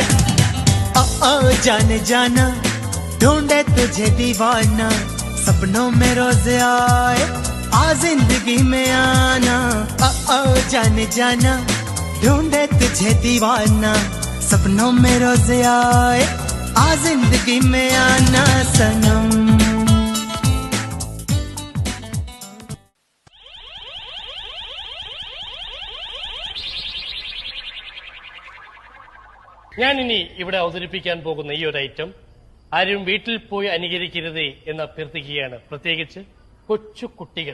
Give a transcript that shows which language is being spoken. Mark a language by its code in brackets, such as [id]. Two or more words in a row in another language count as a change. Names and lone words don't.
[hi] जाने जाना ढूंढे तुझे दीवाना, सपनों में रोज आए आ जिंदगी में आना। जाने जाना ढूंढे तुझे दीवाना, सपनों में रोज आए आ जिंदगी में आना सनम। [ml] ഞാനിനി ഇവിടെ അവതരിപ്പിക്കാൻ പോകുന്ന ഈ ഒരു ഐറ്റം ആരും വീട്ടിൽ പോയി അനുകരിക്കരുത് എന്ന് അഭ്യർത്ഥിക്കുകയാണ്, പ്രത്യേകിച്ച് കൊച്ചു കുട്ടികൾ.